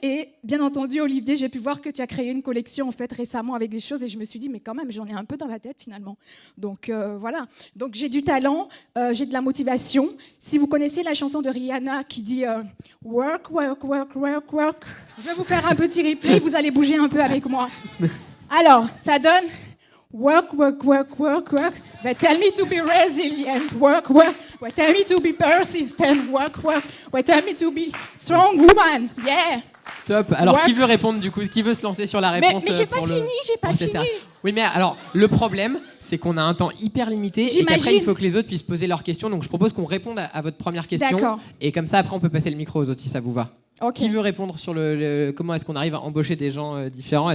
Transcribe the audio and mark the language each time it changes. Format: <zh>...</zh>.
<fr>Et bien entendu, Olivier, j'ai pu voir que tu as créé une collection en fait, récemment avec des choses. Et je me suis dit, mais quand même, j'en ai un peu dans la tête finalement. Donc voilà. Donc j'ai du talent, j'ai de la motivation. Si vous connaissez la chanson de Rihanna qui dit</fr> <en>work, work, work, work, work,</en> <fr>je vais vous faire un petit replay. Vous allez bouger un peu avec moi. Alors, ça donne...</fr> <en>Work, work, work, work, work. They tell me to be resilient. Work, work. They tell me to be persistent. Work, work. They tell me to be strong woman. Yeah.</en> <fr>Top. Alors,</fr> <en>Work.</en> <fr>qui veut répondre du coup? Qui veut se lancer sur la réponse? Mais j'ai pas fini. Oui, mais alors, le problème, c'est qu'on a un temps hyper limité et qu'après, il faut que les autres puissent poser leurs questions. Donc, je propose qu'on réponde à votre première question. D'accord. Et comme ça, après, on peut passer le micro aux autres si ça vous va.</fr> <en>Okay.</en> <fr>Qui veut répondre sur comment est-ce qu'on arrive à embaucher des gens différents?</fr>